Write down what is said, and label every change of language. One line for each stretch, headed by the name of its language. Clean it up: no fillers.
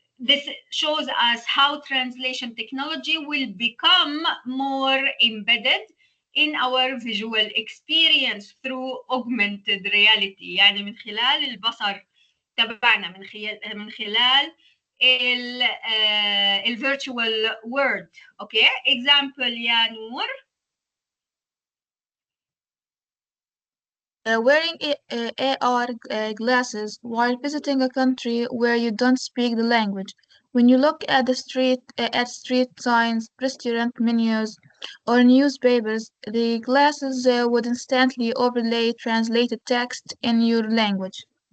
English: This shows us how translation technology will become more embedded in our visual experience through augmented reality.
Arabic: يعني من خلال البصر تبعنا، من خلال ال
English: virtual world.
Arabic: اوكي،
English: example
Arabic: يا نور.
English: Wearing AR glasses while visiting a country where you don't speak the language. When you look at the street signs, restaurant menus, or newspapers, the glasses would instantly overlay translated text in your language.